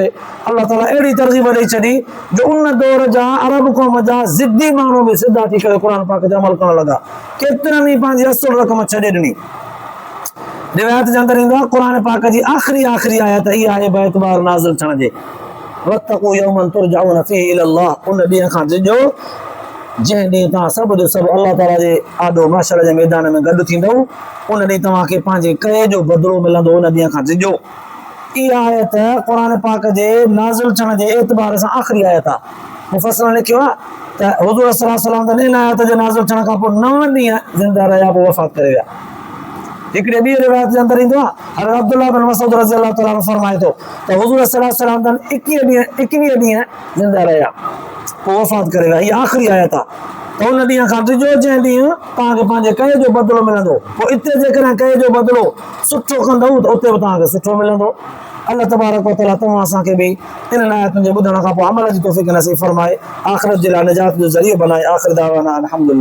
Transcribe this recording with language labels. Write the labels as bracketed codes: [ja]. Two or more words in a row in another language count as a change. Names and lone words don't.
[sd] अल्लाह ताला अहिड़ी तरजीब ॾेई छॾी जो उन दौर जा अरब क़ौम जा ज़िद्दी माण्हू बि सिधा थी करे क़ुर पाक ते अमल करण लॻा, केतिरनि ई पंहिंजी असुल रक़म छॾे ॾिनी। रिवायत जे अंदरि ईंदो आहे क़ुर पाक जी आख़िरी आयत इहा आहे बेतबार नाज़िल थियण जे, [ar] واتقوا يوما ترجعون فيه إلى الله, [sd] उन ॾींहं खां डिॼो जंहिं ॾींहुं तव्हां सभु जो सभु अल्लाह ताला जे आॾो महशर जे मैदान में गॾु थींदव, उन ॾींहुं तव्हांखे पंहिंजे कए जो बदिलो मिलंदो, उन ॾींहं खां डिॼो। इहा आयत क़ुर पाक जे नाज़िल थियण जे एतबार सां आख़िरी आयत आहे। मुफ़स्सिरनि लिखियो आहे त हुज़ूर [ar] صلى الله عليه وسلم [sd] त इन आयत जे नाज़िल थियण खां पोइ 9 ॾींहं ज़िंदा रहिया, पोइ वफ़ात करे विया। हिकिड़े ॿी रिवायत जे अंदरि ईंदो आहे हज़रत अब्दुल्लाह बिन मसूद [ar] رضي الله تعالى عنه [sd] फरमाए थो त हुज़ूर [ar] صلى الله عليه وسلم [sd] 21 ॾींहं ज़िंदा रहिया, पोइ वफ़ात करे विया। इहा आख़िरी आयत आहे त उन ॾींहं खां डिॼो जंहिं ॾींहुं तव्हांखे पंहिंजे कए जो बदिलो मिलंदो। पोइ हिते जेकॾहिं कए जो बदिलो सुठो कंदव त उते बि तव्हांखे सुठो मिलंदो। [ar] الله تبارك وتعالى [sd] तव्हां असांखे बि इन आयतुनि जे ॿुधण खां पोइ अमल जी तौफ़ीक़ नसीब फरमाए, आख़िरत जे लाइ निजात जो ज़रियो बनाए। [ar] آخر دعوانا الحمد لله.